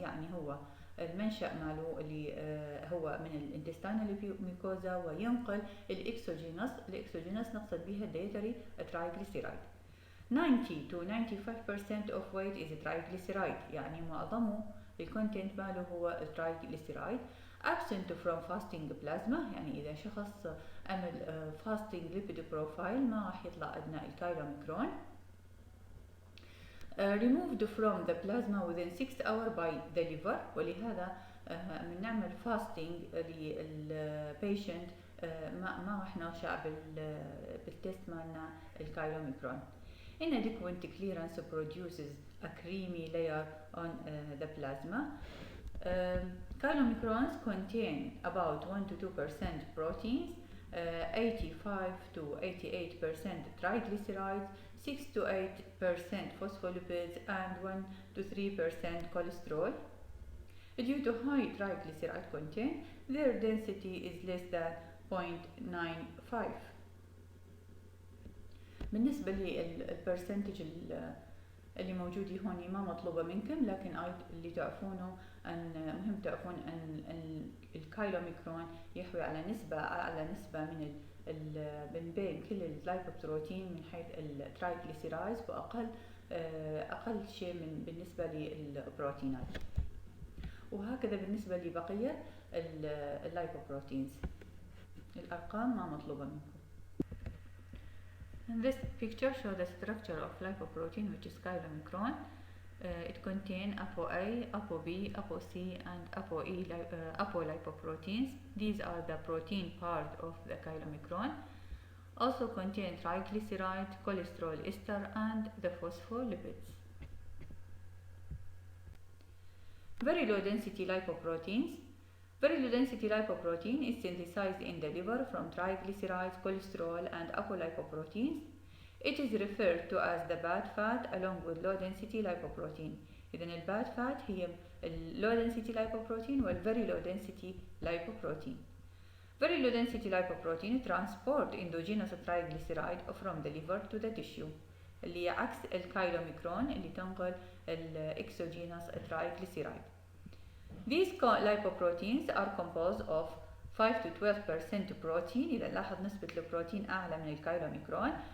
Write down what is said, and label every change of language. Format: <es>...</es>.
<ar>يعني هو المنشأ ماله اللي هو من الانتستينال ميكوزا وينقل الاكسوجينوس نقصد بها الديتري triglyceride.</ar> <en>90 to 95% of weight is triglyceride.</en> <ar>يعني معظمه الكونتنت ماله هو الترايجليسيرايد.</ar> <en>absent from fasting plasma.</en> <ar>يعني إذا شخص عمل fasting lipid profile ما راح يطلع أدنى الكايلوميكرون.</ar> <en>removed from the plasma within 6 hours by the liver.</en> <ar>ولهذا من نعمل fasting للبيشنت ما راح نرجع بالتست مالنا الكايلوميكرون.</ar> <en>Inadequate clearance produces a creamy layer on the plasma. Chylomicrons contain about 1 to 2% proteins, 85 to 88% triglycerides, 6 to 8% phospholipids, and 1 to 3% cholesterol. Due to high triglyceride content, their density is less than 0.95.</en> <ar>بالنسبة للبرسنتج اللي موجودة هون ما مطلوبة منكم، لكن اللي تعرفونه أن مهم تعرفون أن الكايلوميكرون يحوي على أعلى نسبة من بين كل اللايبوبروتين من حيث الترايجليسيرايدز وأقل أقل شيء بالنسبة للبروتينات، وهكذا بالنسبة لبقية اللايبوبروتينز. الأرقام ما مطلوبة منكم.</ar> <en>And this picture shows the structure of lipoprotein, which is chylomicron. It contains ApoA, ApoB, ApoC, and ApoE apolipoproteins. These are the protein part of the chylomicron. Also contain triglyceride, cholesterol ester, and the phospholipids. Very low density lipoproteins. Very low density lipoprotein is synthesized in the liver from triglycerides, cholesterol, and apolipoproteins. It is referred to as the bad fat along with low density lipoprotein.</en> <ar>إذن الباد fat هي low density lipoprotein والvery low density lipoprotein.</ar> <en>Very low density lipoprotein transport endogenous triglyceride from the liver to the tissue</en> <ar>اللي عكس الكايلوميكرون اللي تنقل</ar> <en>exogenous triglyceride. These lipoproteins are composed of 5 to 12% protein.</en> <ar>إذا لاحظ نسبة البروتين أعلى من الكايلوميكرون.</ar>